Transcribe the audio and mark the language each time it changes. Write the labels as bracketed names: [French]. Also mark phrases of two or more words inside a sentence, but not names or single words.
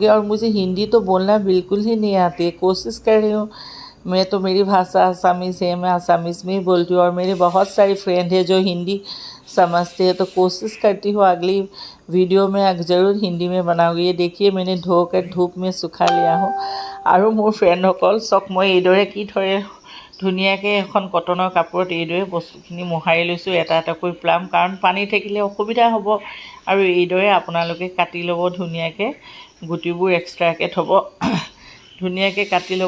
[Hindi] और मुझे हिंदी तो बोलना बिल्कुल ही नहीं आती है, कोशिश कर रही हूँ। मैं तो मेरी भाषा आसामीज़ है, मैं आसामीज़ में ही बोलती हूँ। और मेरे बहुत सारी फ्रेंड है जो हिंदी समझते हैं, तो कोशिश करती हूँ अगली वीडियो में ज़रूर हिंदी में बनाऊँगी। ये देखिए, मैंने धोकर धूप में सुखा लिया हूँ। [Assamese] আৰু মোৰ ফ্ৰেণ্ডসকল চক, মই এইদৰে কি ধৰে ধুনীয়াকৈ এখন কটনৰ কাপোৰত এইদৰে বস্তুখিনি মোহাৰি লৈছোঁ এটা এটাকৈ প্লাম, কাৰণ পানী থাকিলে অসুবিধা হ'ব। আৰু এইদৰে আপোনালোকে কাটি ল'ব ধুনীয়াকৈ, গুটিবোৰ এক্সট্ৰাকৈ থ'ব। ধুনীয়াকৈ কাটি ল'ব।